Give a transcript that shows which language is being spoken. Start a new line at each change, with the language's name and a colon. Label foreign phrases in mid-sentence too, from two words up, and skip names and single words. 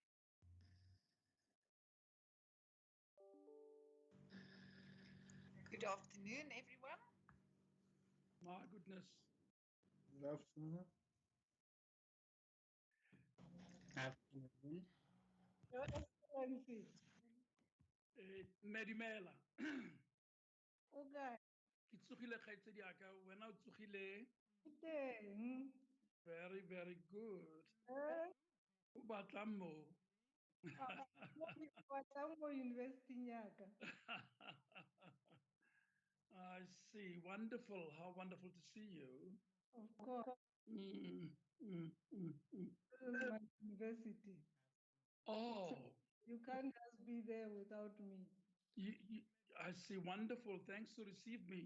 English: Good afternoon, everyone. My goodness. Good afternoon. Afternoon. Your Excellency.
Tswana: Medimela.
English: Okay.
Tswana: Ke tsogile kgaitsedi ya ka, wena o tsogile? Teng.
English: Very, very good.
Tswana: O batla mo. Batlang mo university yaka.
English: I see. Wonderful. How wonderful to see you. Of course. This is my university. Oh. You can't just be there without me. I see. Wonderful. Thanks to receive me.